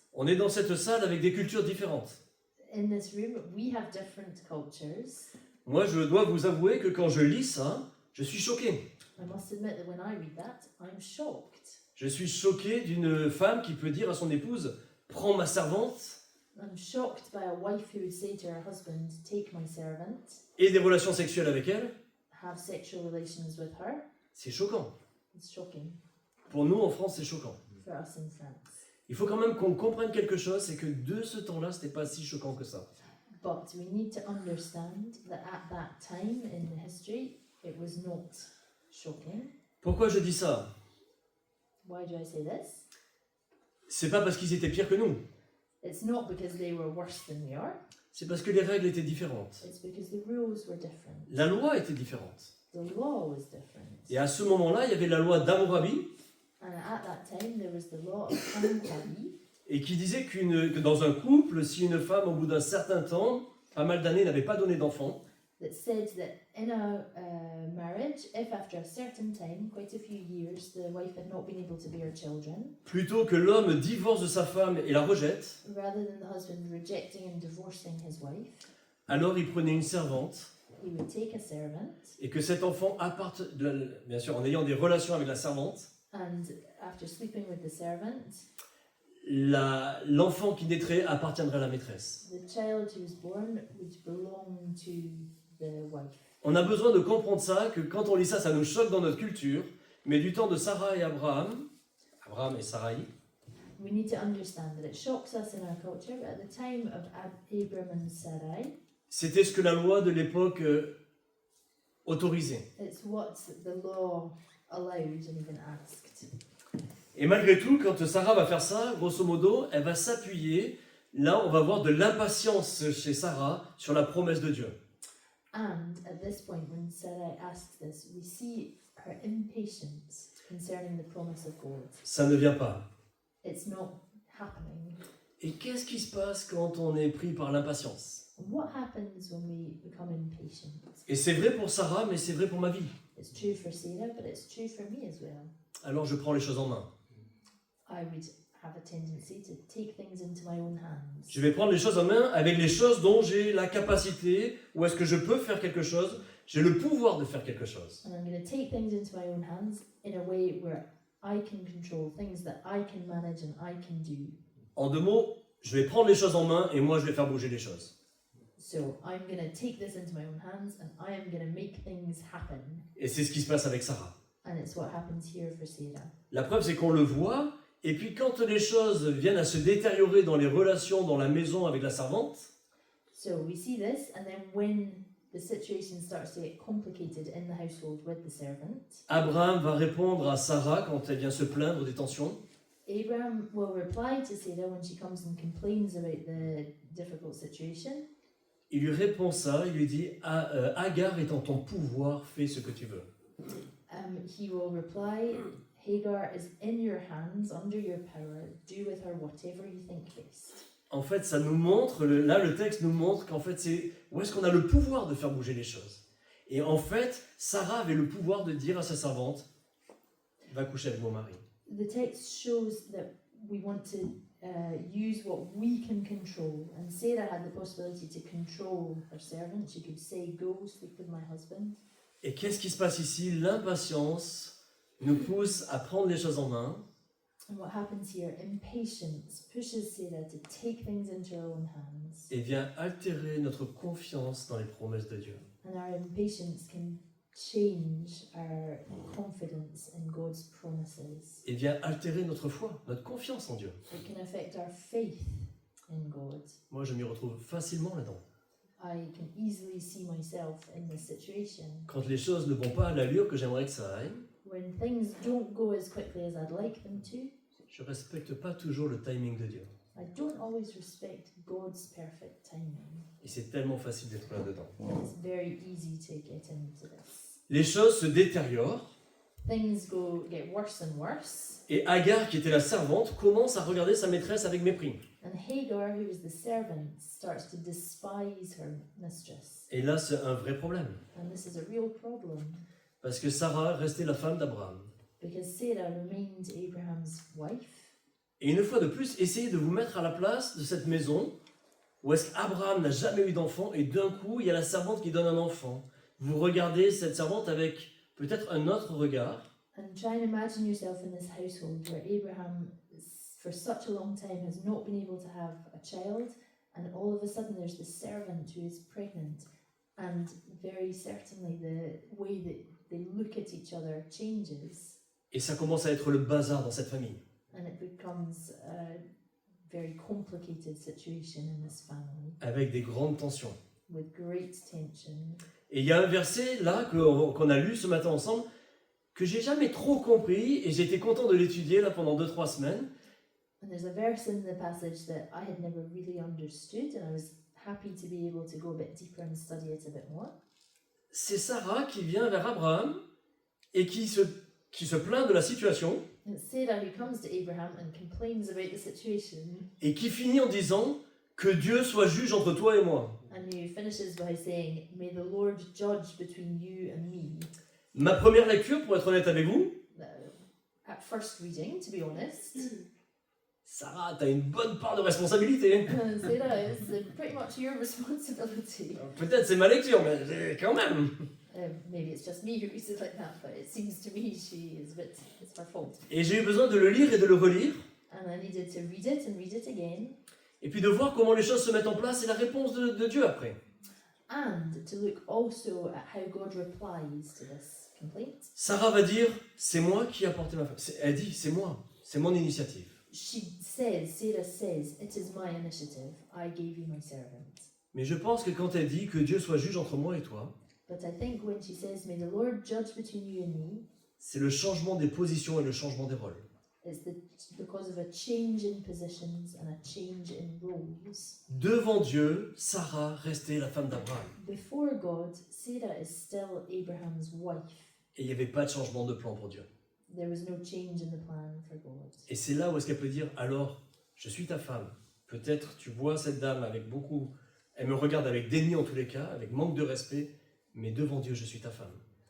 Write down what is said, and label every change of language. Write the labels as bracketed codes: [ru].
[fr] On est dans cette salle avec des cultures différentes. [en] In this room, we have different cultures. [fr] Moi, je dois vous avouer que quand je lis ça, je suis choqué. [en] I must admit that when I read that, I'm shocked. [fr] Je suis choqué d'une femme qui peut dire à son épouse « Prends ma servante » [en] I'm shocked by a wife who would say to her husband, Take my servant, [fr] et des relations sexuelles avec elle. [en] have sexual relations with her. [fr] C'est choquant. [en] It's shocking [fr] Pour nous, en France, c'est choquant. [en] for us in France. [fr] Il faut quand même qu'on comprenne quelque chose, c'est que de ce temps-là, ce n'était pas si choquant que ça. [en] But we need to understand that at that time in history, it was not shocking. [fr] Pourquoi je dis ça? [en] Why do I say this? [fr] C'est pas parce qu'ils étaient pires que nous. [en] It's not because they were worse than we are. [fr] C'est parce que les règles étaient différentes. [en] It's because the rules were different. [fr] La loi était différente. [en] The law was different. [fr] Et à ce moment-là, il y avait la loi d'Hammurabi, [en] And at that time, there was the law of Hammurabi, [fr] et qui disait que dans un couple, si une femme, au bout d'un certain temps, pas mal d'années, n'avait pas donné d'enfant, [en] that said that in a marriage, if after a certain time, quite a few years, the wife had not been able to bear children, [fr] plutôt que l'homme divorce de sa femme et la rejette, [en] rather than the husband rejecting and divorcing his wife, [fr] alors il prenait une servante, [en] he would take a servant, [fr] et que cet enfant bien sûr en ayant des relations avec la servante, [en] and after sleeping with the servant, [fr] l'enfant qui naîtrait appartiendrait à la maîtresse. [en] the child who was born would belong to the wife. [fr] On a besoin de comprendre ça, que quand on lit ça, ça nous choque dans notre culture, mais du temps de Sarah et Abraham et Sarai, [en] We need to understand that it shocks us in our culture, but at the time of Abram and Sarai, [fr] C'était ce que la loi de l'époque autorisait. [en] It's what the law allowed and even asked. [fr] Et malgré tout, quand Sarah va faire ça, grosso modo, elle va s'appuyer. Là, on va voir de l'impatience chez Sarah sur la promesse de Dieu. [en] And at this point, when Sarai asks this, we see her impatience concerning the promise of God. [fr] Ça ne vient pas. [en] It's not happening. [fr] Et qu'est-ce qui se passe quand on est pris par l'impatience? [en] What happens when we become impatient? [fr] Et c'est vrai pour Sarah, mais c'est vrai pour ma vie. [en] It's true for Sarah, but it's true for me as well. [fr] Alors je prends les choses en main. [en] I would have a tendency to take things into my own hands. [fr] Je vais prendre les choses en main avec les choses dont j'ai la capacité, ou est-ce que je peux faire quelque chose, j'ai le pouvoir de faire quelque chose. [en] And I'm going to take things into my own hands in a way where I can control things that I can manage and I can do. [fr] En deux mots, je vais prendre les choses en main et moi je vais faire bouger les choses. [en] So I'm going to take this into my own hands and I am going to make things happen. [fr] Et c'est ce qui se passe avec Sarah. [en] And it's what happens here for Sarah. [fr] La preuve, c'est qu'on le voit, et puis quand les choses viennent à se détériorer dans les relations dans la maison avec la servante, [en] So we see this, and then when the situation starts to get complicated in the household with the servant, [fr] Abraham va répondre à Sarah quand elle vient se plaindre des tensions. [en] Abraham will reply to Sarah when she comes and complains about the difficult situation. [fr] Il lui répond ça, il lui dit Agar est en ton pouvoir, fais ce que tu veux. [en] He will reply, Hagar is in your hands, under your power, do with her whatever you think best. [fr] En fait, ça nous montre, là le texte nous montre qu'en fait c'est où est-ce qu'on a le pouvoir de faire bouger les choses. Et en fait, Sarah avait le pouvoir de dire à sa servante, va coucher avec mon mari. [en] The text shows that we want to use what we can control, and Sarah had the possibility to control her servant. She could say, go sleep with my husband. [fr] Et qu'est-ce qui se passe ici? L'impatience nous pousse à prendre les choses en main. [en] And what happens here? Impatience pushes Sarah to take things into her own hands. [fr] Et vient altérer notre confiance dans les promesses de Dieu. [en] And our impatience can change our confidence in God's promises. [fr] Et vient altérer notre foi, notre confiance en Dieu. [en] It can affect our faith in God. [fr] Moi, je m'y retrouve facilement là-dedans. [en] I can easily see myself in this situation. [fr] Quand les choses ne vont pas à l'allure que j'aimerais que ça aille, [en] When things don't go as quickly as I'd like them to, [fr] je ne respecte pas toujours le timing de Dieu. [en] I don't always respect God's perfect timing. [fr] Et c'est tellement facile d'être là-dedans. [en] It's very easy to get into this. [fr] Les choses se détériorent [en] Things get worse and worse, [fr] et Agar, qui était la servante, commence à regarder sa maîtresse avec mépris. [en] and Hagar, who is the servant, starts to despise her mistress. [fr] Et là, c'est un vrai problème. [en] And this is a real problem, [fr] Parce que Sarah restait la femme d'Abraham. [en] because Sarah remained Abraham's wife. [fr] Et une fois de plus, essayez de vous mettre à la place de cette maison où est-ce qu'Abraham n'a jamais eu d'enfant et d'un coup, il y a la servante qui donne un enfant. Vous regardez cette servante avec peut-être un autre regard. [en] And try and imagine yourself in this household where Abraham, for such a long time, has not been able to have a child, and all of a sudden there's this servant who is pregnant, and very certainly the way that they look at each other changes, [fr] Et ça commence à être le bazar dans cette famille. [en] and it becomes a very complicated situation in this family [fr] Avec des grandes tensions. [en] with great tension. [fr] Et il y a un verset là qu'on a lu ce matin ensemble que j'ai jamais trop compris et j'étais content de l'étudier là pendant 2-3 semaines. [en] And there's a verse in the passage that I had never really understood, and I was happy to be able to go a bit deeper and study it a bit more. [fr] C'est Sarah qui vient vers Abraham et qui se plaint de la situation [en] And it's Sarah who comes to Abraham and complains about the situation, [fr] et qui finit en disant que Dieu soit juge entre toi et moi. [en] and who finishes by saying, "May the Lord judge between you and me." [fr] Ma première lecture, pour être honnête avec vous, [en] At first reading, to be honest, [fr] Sarah, t'as une bonne part de responsabilité. [en] Sarah, it's pretty much your responsibility. [fr] Peut-être c'est ma lecture, mais quand même. [en] Maybe it's just me who reads it like that, but it seems to me it's her fault. [fr] Et j'ai eu besoin de le lire et de le relire, [en] And I needed to read it and read it again, [fr] et puis de voir comment les choses se mettent en place et la réponse de Dieu après. [en] and to look also at how God replies to this complaint. [fr] Sarah va dire, c'est moi qui ai apporté ma femme. Elle dit, c'est moi, c'est mon initiative. [en] Sarah says, "It is my initiative. I gave you my servant." [fr] Mais je pense que quand elle dit que Dieu soit juge entre moi et toi, [en] But I think when she says, May the Lord judge between you and me, [fr] c'est le changement des positions et le changement des rôles. [en] it's because of a change in positions and a change in roles. [fr] Devant Dieu, Sarah restait la femme d'Abraham. [en] Before God, Sarah is still Abraham's wife. [fr] Et il n'y avait pas de changement de plan pour Dieu. [en] There was no change in the plan for God. [fr] Et c'est là où est-ce qu'elle peut dire, alors, je suis ta femme. Peut-être tu vois cette dame avec beaucoup... Elle me regarde avec déni en tous les cas, avec manque de respect, mais devant Dieu, je suis ta femme.